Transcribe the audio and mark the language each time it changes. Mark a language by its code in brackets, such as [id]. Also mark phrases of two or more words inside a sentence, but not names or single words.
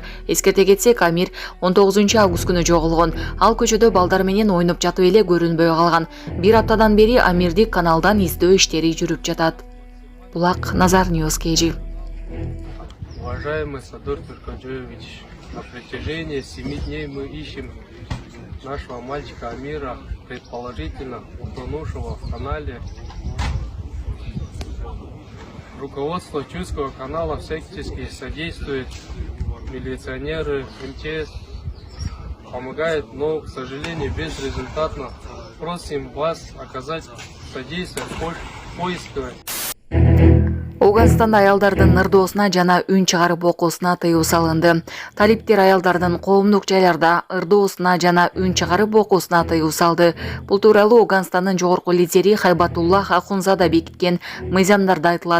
[ky] Эскерте кетсек, Амир 19 август күнү жоголгон. Ал көчөдө балдар менен ойноп жатып эле көрүнбөй калган. 1 аптадан бери Амирди каналдан издөө иштери жүрүп жатат. Булак Назар Ньюс кежи. [ru] Уважаемый Садыр Нуркожоевич, на протяжении 7 дней мы ищем нашего мальчика Амира, предположительно утонувшего в канале. Руководство Чуйского канала всячески содействует, милиционеры, МЧС помогают, но, к сожалению, безрезультатно. Просим вас оказать содействие в поиске. [ky] Ауганстанда аялдардын ырдоосуна жана үн чыгарып окуусуна тыюу салынды. Талиптер аялдардын коомдук жайларда ырдоосуна жана үн чыгарып окуусуна тыюу салды. Бул тууралуу Ауганстандын жогорку лидери Хайбатуллах Ахунзада бекиткен мыйзамдарда айтылат.